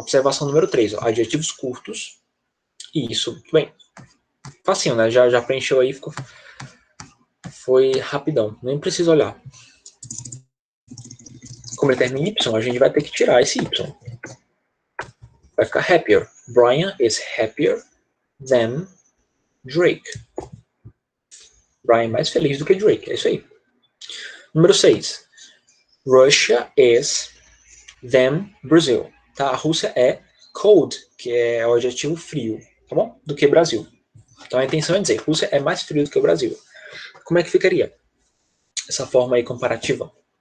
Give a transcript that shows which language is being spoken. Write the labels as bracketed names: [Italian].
[Portuguese] Observação número 3, ó, adjetivos curtos. E isso, bem, facinho, né? Já preencheu aí, foi rapidão, nem precisa olhar. Como ele termina em Y, a gente vai ter que tirar esse Y. Vai ficar happier. [English] Brian is happier than Drake. [Portuguese] Brian é mais feliz do que Drake, é isso aí. Número 6. [English] Russia is than Brazil. [Portuguese] Tá? A Rússia é cold, que é o adjetivo frio, tá bom? Do que Brasil. Então a intenção é dizer, Rússia é mais frio do que o Brasil. Como é que ficaria essa forma aí comparativa?